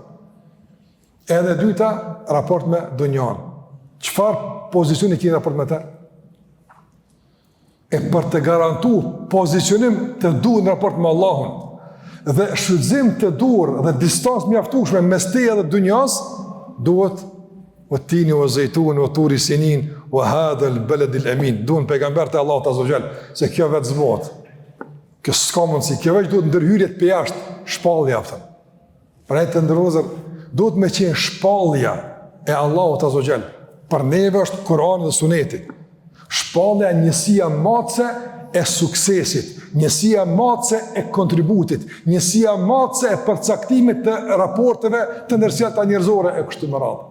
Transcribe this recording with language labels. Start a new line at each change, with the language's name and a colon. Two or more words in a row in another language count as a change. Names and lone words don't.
Albanian: Edhe dyta, raport me dunjan. Qëfar pozicion i kini raport me ta? e për të garantu pozicionim të duhur në raport me Allahun, dhe shfrytëzim të duhur dhe distancë mjaftueshme mes teje dhe dunjas, duhet
Arabic: والتين والزيتون وطور سنين وهذا البلد الأمين.
Albanian: Duhen pejgamberët e Allahut
Arabic: عز وجل,
Albanian: se kjo vetë zbohet. Kjo s'ka mundsi, kjo vetë duhet ndërhyrjet për jashtë, shpallja aftën. Pra të ndërozër, duhet me qenë shpallja e Allahut
Arabic: عز وجل.
Albanian: Për neve është Kurani dhe Suneti. Shpallja njësia matëse e suksesit, njësia matëse e kontributit, njësia matëse e përcaktimit të raporteve të ndërsjellta njerëzore e kështu me radhë.